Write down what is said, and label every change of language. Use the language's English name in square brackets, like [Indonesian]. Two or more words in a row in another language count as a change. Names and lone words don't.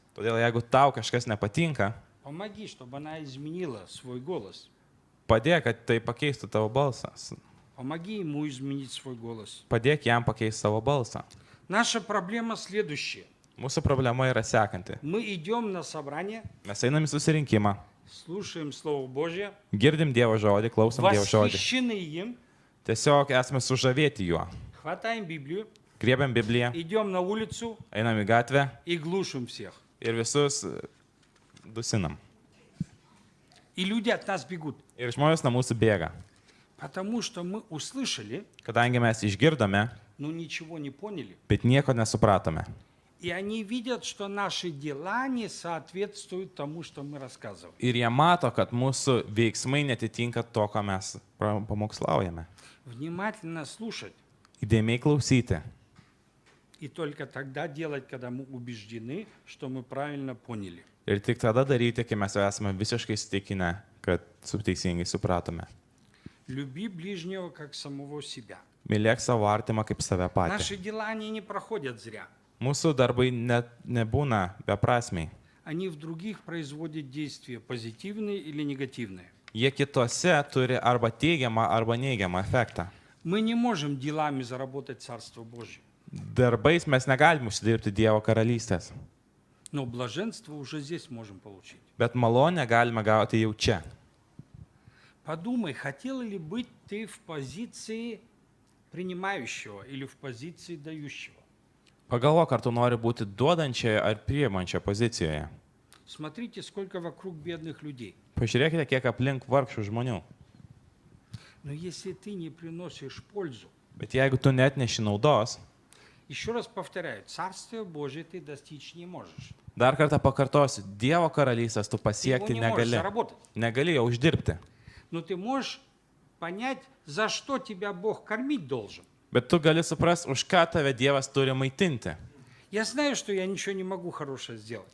[Lithuanian] Todėl jeigu tau kažkas nepatinka, [Russian] помоги, чтобы она изменила свой голос. [Lithuanian] padėk, kad tai pakeistų tavo balsą. [Russian] Помоги ему изменить свой голос. [Lithuanian] Padėk jam pakeisti savo balsą. [Russian] Наша проблема следующая. [Lithuanian] Mūsų problema yra sekanti. [Russian] Мы идем на собрание, [Lithuanian] Mes einam į susirinkimą, [Russian] слушаем Слово Божье, [Lithuanian] girdim Dievo žodį, klausom Dievo žodį. [Russian] восхищены им, [Lithuanian] Tiesiog esame sužavėti juo. [Russian] хватаем Библию, [Lithuanian] Griebiam Bibliją, [Russian] идем на улицу [Lithuanian] einam į gatvę [Russian] и глушим всех. [Lithuanian] ir visus dusinam. [Russian] И люди от нас бегут. [Lithuanian] Ir žmonės nuo mūsų bėga. [Russian] Потому что мы услышали, [Lithuanian] Kadangi mes išgirdome, [Russian] но ничего не поняли. [Lithuanian] bet nieko nesupratome. [Russian] И они видят, что наши дела не соответствуют тому, что мы рассказываем. [Lithuanian] Ir jie mato, kad mūsų veiksmai netitinka to, ką mes pamokslaujame. [Russian] Внимательно слушать. [Lithuanian] Įdėmiai klausyti. [Russian] И только тогда делать, когда мы убеждены, что мы правильно поняли. [Lithuanian] Ir tik tada daryti, kai mes jau esame visiškai įsitikinę, kad teisingai supratome. [Russian] Люби ближнего как самого себя. [Lithuanian] Mylėk savo artimą kaip save patį. [Russian] Наши дела, они не проходят зря. [Lithuanian] Mūsų darbai nebūna beprasmiai. [Russian] Они в других производят действия, позитивные или негативные. [Lithuanian] Jie kitose turi arba teigiamą, arba neigiamą efektą. [Russian] Мы не можем делами заработать Царство Божье. [Lithuanian] Darbais mes negalim užsidirbti Dievo karalystės, [Russian] Но блаженство уже здесь можем получить. [Lithuanian] bet malonę galime gauti jau čia. [Russian] Подумай, хотел ли быть ты в позиции принимающего или в позиции дающего? [Lithuanian] Pagalvok, ar tu nori būti duodančioje ar priimančioje pozicijoje. [Russian] Смотрите, сколько вокруг бедных людей. [Lithuanian] Pažiūrėkite, kiek aplink vargšų žmonių. [Russian] Но если ты не приносишь пользу, [Lithuanian] Bet jeigu tu net neši naudos, [Russian] еще раз повторяю, Царствие Божие ты достичь не можешь. [Lithuanian] dar kartą pakartosiu, Dievo karalystės tu [Russian] Ты его [Lithuanian] pasiekti [Russian] не можешь [Lithuanian] negali. [Russian] заработать. [Lithuanian] Negali jo uždirbti. [Russian] Но ты можешь понять, за что тебя Бог кормить должен. [Lithuanian] Bet tu gali suprasti, už ką tave Dievas turi maitinti. [Russian] Я знаю, что я ничего не могу хорошее сделать.